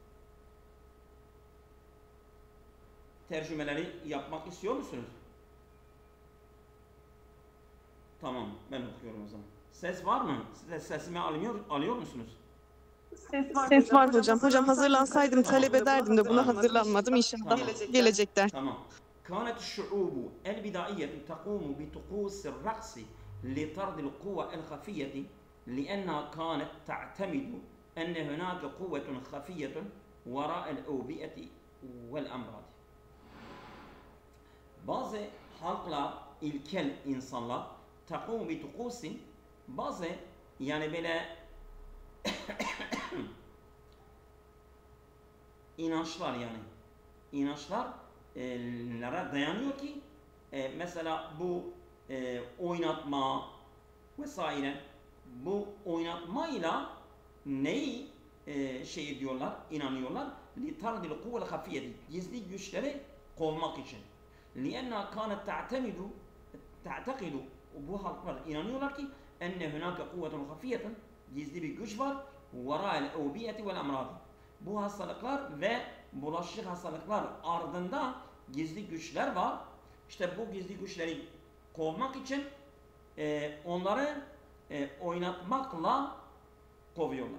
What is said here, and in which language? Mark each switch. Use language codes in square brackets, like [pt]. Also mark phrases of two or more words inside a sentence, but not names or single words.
[tr] Tercümeleri yapmak istiyor musunuz? Tamam, ben okuyorum o zaman. Ses var mı? Sesimi alıyor musunuz? Ses var hocam. Hocam hazırlansaydım talep ederdim de buna hazırlanmadım. İnşallah Tamam. gelecekler. Tamam. [ar] كانت الشعوب البدائية تقوم بطقوس الرقص لطرد القوى الخفية لأنها كانت تعتمد أن هناك قوة خفية وراء الأوبئة والأمراض. [tr] Bazı halklar, ilkel insanlar [ar] تقوم بطقوس, [tr] bazı yani böyle inançlara dayanıyor ki mesela bu oynatma vesaire, bu oynatmayla neyi diyorlar, inanıyorlar? [ar] لِتَرْدِ الْقُوَّ الْخَفِيَّةِ [tr] gizli güçleri kovmak için. [ar] لِأَنَّا كَانَتْ تَعْتَقِدُ [tr] bu halklar inanıyorlar ki [ar] أن هناك قوة خفية, [tr] gizli bir güç var, [ar] وراء الأوبئة والأمراض. [tr] Bu hastalıklar ve bulaşıcı hastalıklar ardında gizli güçler var. İşte bu gizli güçleri kovmak için onları oynatmakla kovuyorlar.